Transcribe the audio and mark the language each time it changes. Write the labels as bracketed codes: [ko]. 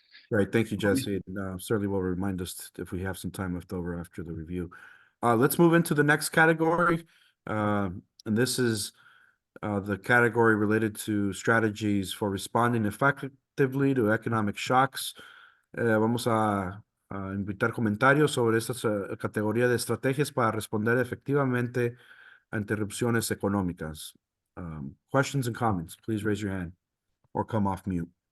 [en] Right, thank you, Jesse. Certainly will remind us if we have some time left over after the review. Let's move into the next category. And this is the category related to strategies for responding effectively to economic shocks. [es] Vamos a invitar comentarios sobre esta categoría de estrategias para responder efectivamente a interrupciones económicas. [en] Questions and comments, please raise your hand or come off mute.